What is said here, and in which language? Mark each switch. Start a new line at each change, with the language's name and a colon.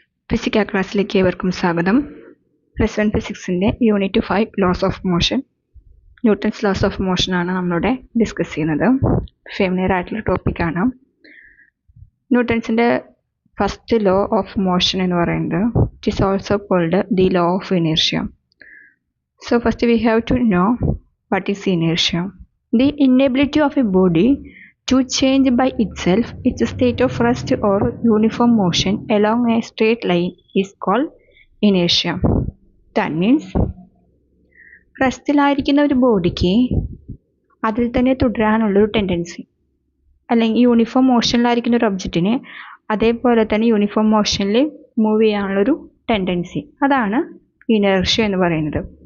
Malayalam: Physics ക്ലാസ്സിലേക്ക് ഏവർക്കും സ്വാഗതം. Plus 1 ഫിസിക്സിൻ്റെ unit 5 loss of motion, Newton's loss of motion ആണ് നമ്മളിവിടെ ഡിസ്കസ് ചെയ്യുന്നത്. ഫെമിലിയർ ആയിട്ടുള്ള ടോപ്പിക്കാണ്. ന്യൂട്ടൺസിൻ്റെ ഫസ്റ്റ് ലോ ഓഫ് മോഷൻ എന്ന് പറയുന്നത്
English: It is also called the law of inertia. So first we have to know what is inertia. The inability of a body to change by itself its state of rest or uniform motion along a straight line is called inertia. That means
Malayalam: റെസ്റ്റിലായിരിക്കുന്ന ഒരു ബോഡിക്ക് അതിൽ തന്നെ തുടരാനുള്ളൊരു tendency, അല്ലെങ്കിൽ uniform മോഷനിലായിരിക്കുന്ന ഒരു ഒബ്ജക്റ്റിന് അതേപോലെ തന്നെ uniform മോഷനിൽ move ചെയ്യാനുള്ളൊരു tendency, അതാണ് ഇനേർഷ്യ എന്ന് പറയുന്നത്.